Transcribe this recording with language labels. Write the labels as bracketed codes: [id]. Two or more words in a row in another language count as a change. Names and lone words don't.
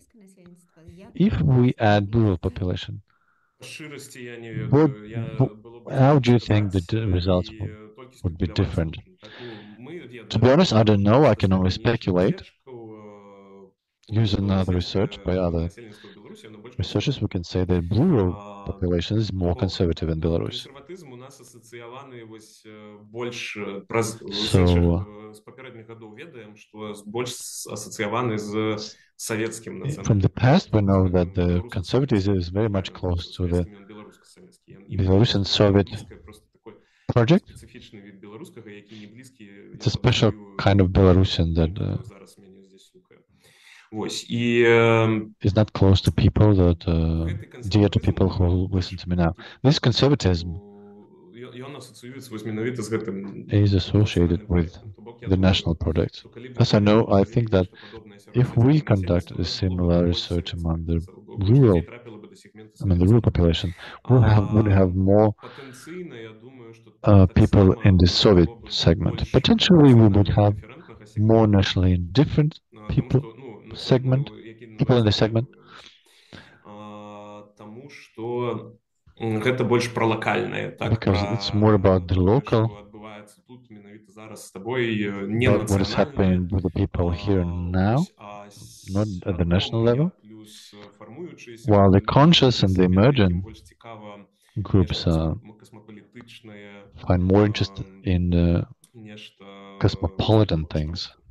[en] If we add rural population, how do you think the results would be different? To be honest, I don't know. I can only speculate. Using other research by other researchers, we can say that rural population is more conservative in Belarus. [be] нас асацыяваны вось больш праз з папярэдніх гадоў ведаем, што больш асацыяваны з савецкім [en] From the past, we know that the [be] беларуска-савецкім [en] conservatism is very much close to the [be] савецкім, ён беларуска-савецкі. [en] Belarusian Soviet project. [be] Спецыфічны від беларускага, які не блізкі. [en] It's a special kind of Belarusian that [be] зараз мяне здесь слухае. Вось, і [en] is not close to people, that dear to people who listen to me now. This conservatism [be] ён асацыюецца вось менавіта з гэтым [en] is associated with the national project. As I know, I think that if we conduct a similar research among the rural population, would have more people in the Soviet segment. Potentially, we would have more nationally indifferent people in the segment. [be] Таму што гэта больш пра лакальнае, так, [en] because it's more about the local, what is happening with the people here and now, not at the national level, while the conscious and the emergent groups find more interest in the cosmopolitan things.